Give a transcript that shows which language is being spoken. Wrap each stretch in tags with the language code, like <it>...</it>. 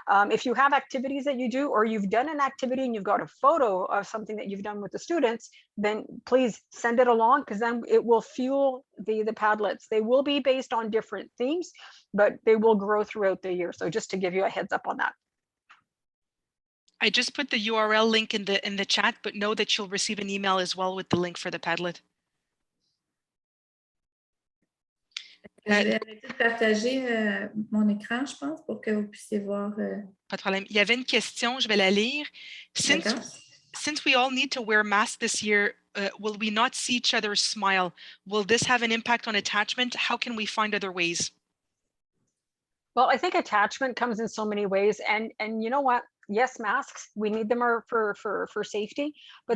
<en>If you have activities that you do, or you've done an activity and you've got a photo of something that you've done with the students, then please send it along, because then it will fuel the Padlets. They will be based on different themes, but they will grow throughout the year. So just to give you a heads up on that. I just put the URL link in the chat, but know that you'll receive an email as well with the link for the Padlet.</en> <fr>Je vais arrêter de partager mon écran, je pense, pour que vous puissiez voir. Pas de problème. Il y avait une question, je vais la lire.</fr> <en>Since we all need to wear masks this year, will we not see each other smile? Will this have an impact on attachment? How can we find other ways? Well, I think attachment comes in so many ways, and you know what? Yes, masks, we need them for safety, but</en>